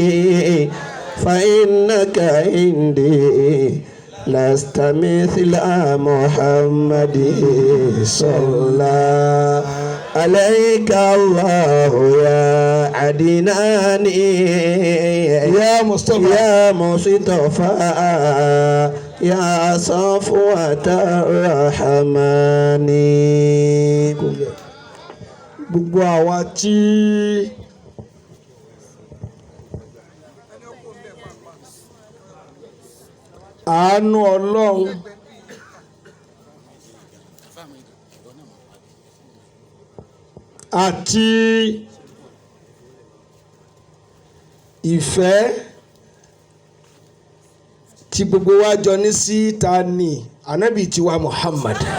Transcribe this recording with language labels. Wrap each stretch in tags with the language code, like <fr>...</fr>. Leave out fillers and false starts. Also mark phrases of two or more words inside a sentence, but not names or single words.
<ar>فإنك عندي لست مثل محمد صلى عليك الله يا عدناني يا مصطفى يا صفوة الرحمن.</ar> <yo>gbogbo àwa tí àánú Ọlọ́run àti ìfẹ́ tí gbogbo wa jọ ní sí ta ni ànábì tiwa Muhammad.</yo>